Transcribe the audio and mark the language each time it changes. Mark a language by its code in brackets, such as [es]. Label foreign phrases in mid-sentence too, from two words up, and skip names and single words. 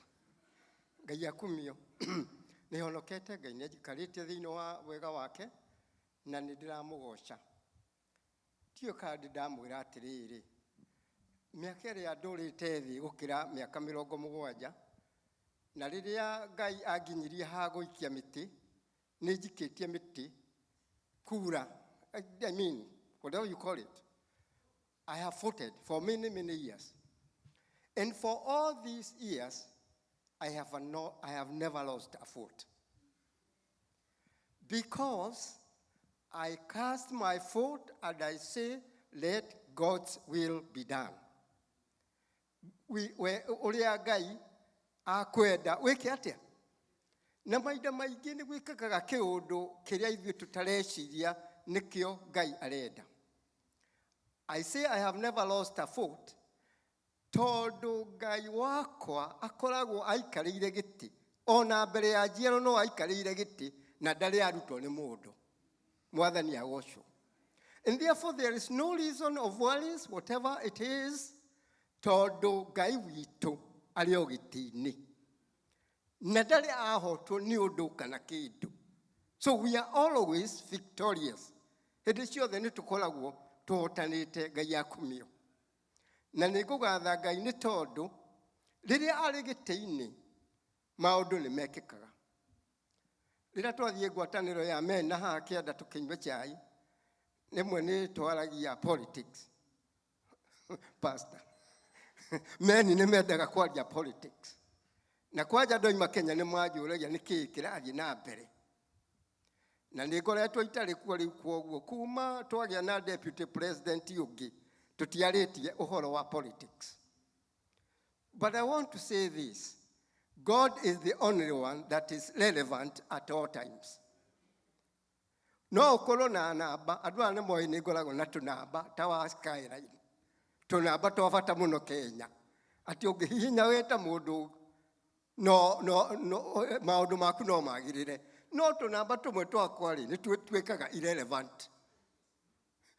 [ki] Ngai akumio nĩ honokete, Ngai nĩ ajikarĩte thĩinĩ wa wega wake na nĩ ndĩramũgoca. Tio kandi ndamwĩra atĩrĩrĩ, mĩaka ĩrĩa ndũrĩte thĩ gũkĩra mĩaka 70, na rĩrĩa Ngai anginyirie ha gũikia mĩtĩ nĩ njikĩtie mĩtĩ kura, [en] I mean whatever you call it. I have voted for many years, and for all these years I have never lost a vote, because I cast my vote and I say, let God's will be done. [ki] Uria Ngai akwenda wike atia, na maida maingĩ nĩ gwĩkaga kĩũndũ kĩrĩa ithuĩ tũtareciria nĩkĩo Ngai arenda. [en] I say I have never lost a vote [ki] tondu Ngai wakwa akoragwo aikarĩire gĩtĩ, ona mbere ya njiaro no aikarĩire gĩtĩ na ndarĩ arutwo nĩ mũndũ. Mwathani agocwo. [en] And therefore there is no reason of worries, whatever it is, [ki] tondu Ngai witũ arĩ o gĩtĩ-inĩ na ndarĩ ahotwo nĩ ũndũ kana kĩndũ. [en] So we are always victorious. [ki] Hĩndĩ ciothe nĩ tũkoragwo tũhotanĩte. Ngai akumio. Na nĩ ngũgatha Ngai nĩ tondu rĩrĩa arĩ gĩtĩ-inĩ maũndũ nĩ mekĩkaga. Rĩrĩa twathiĩ ngwatanĩro ya men na haha kĩanda tũkĩnyua chai, rĩmwe nĩ twaragia politics. Pastor, men nĩ mendaga kwaria politics. Na kwanja ndoima Kenya nĩ mwanjũragia nĩkĩĩ kĩrathiĩ na mbere. Na nĩ ngoretwo itarĩ kuo rĩu kwoguo kuma twagĩa na [en] deputy president [ki] ũngĩ tũtiarĩtie ũhoro wa politics. [en] But I want to say this. God is the only one that is relevant at all times. [ki] No ukorwo na namba, andũ aya nĩ moĩ nĩ ngoragwo na tũnamba ta wa Skyline. Tũnamba twa bata mũno Kenya. Ati ũngĩhihinya weta mũndũ no maũndũ maku no magĩrĩre. No tũnamba tũmwe twakwa rĩ nĩ twĩkaga irrelevant.